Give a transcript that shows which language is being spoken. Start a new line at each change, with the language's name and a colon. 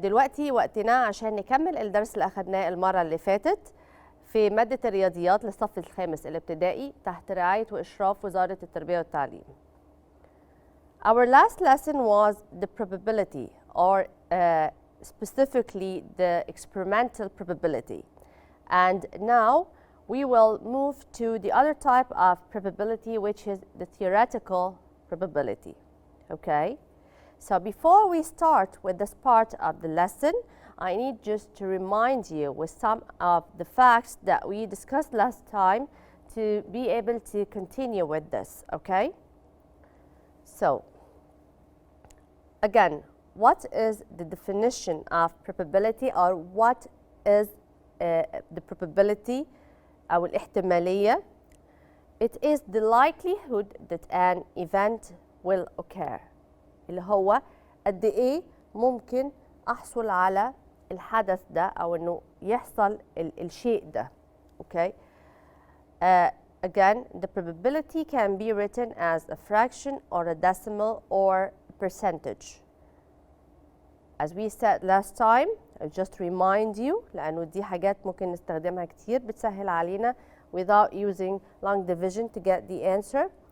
Arabic: دلوقتي وقتنا عشان نكمل الدرس اللي أخدناه المرة اللي فاتت في مادة الرياضيات للصف الخامس الابتدائي تحت رعاية وإشراف وزارة التربية والتعليم.
English: Our last lesson was the probability or specifically the experimental probability. And now we will move to the other type of probability, which is the theoretical probability. Okay? So before we start with this part of the lesson, I need just to remind you with some of the facts that we discussed last time to be able to continue with this, okay? So, again, what is the definition of probability, or what is the probability
Arabic: أو الاحتمالية?
English: It is the likelihood that an event will occur.
Arabic: اللي هو قد إيه ممكن أحصل على الحدث ده أو إنه يحصل الشيء ده.
English: Okay? Again, the probability can be written as a fraction or a decimal or a percentage. As we said last time, I'll just remind you
Arabic: لأنه دي حاجات ممكن نستخدمها كتير بتسهل علينا
English: without using long division to get the answer.